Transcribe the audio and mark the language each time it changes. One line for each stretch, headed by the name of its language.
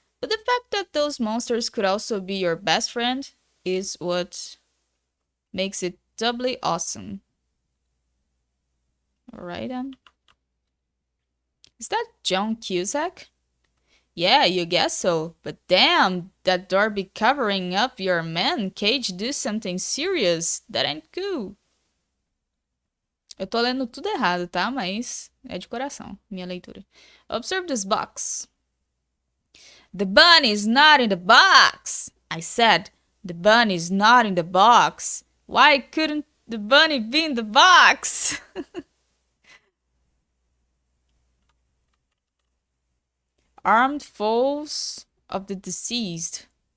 English: But the fact that those monsters could also be your best friend is what makes it doubly awesome. Alright then. Is that John Cusack? Yeah, you guess so. But damn, that door be covering up your man cage do something serious. That ain't cool.
Portuguese: Eu tô lendo tudo errado, tá? Mas é de coração, minha leitura.
English: Observe this box. The bunny is not in the box! I said, the bunny is not in the box. Why couldn't the bunny be in the box? Armed foes of the deceased.